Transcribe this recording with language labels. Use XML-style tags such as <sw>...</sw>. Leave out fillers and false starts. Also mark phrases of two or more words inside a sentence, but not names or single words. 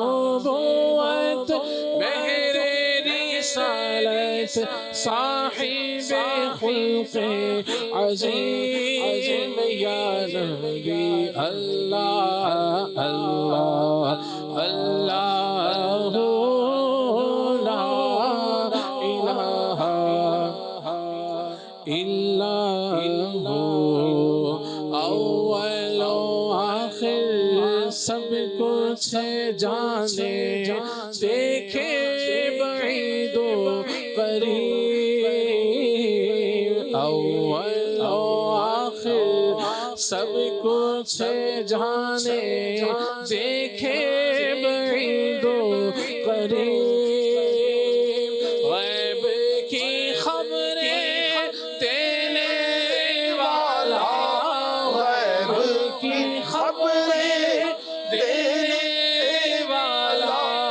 <ur>نبوت مہر رسالت صاحب خلق عظیم</ur> <ar>یا نبی اللہ اللہ اللہ لا الہ الا ہو</ar> <ur>اول و آخر سب کچھ جانے دیکھے بعید و قریب اول و آخر سب کچھ جانے دیکھے بعید و قریب غیب کی خبریں دینے والا غیب کی خبریں دینے والا</ur>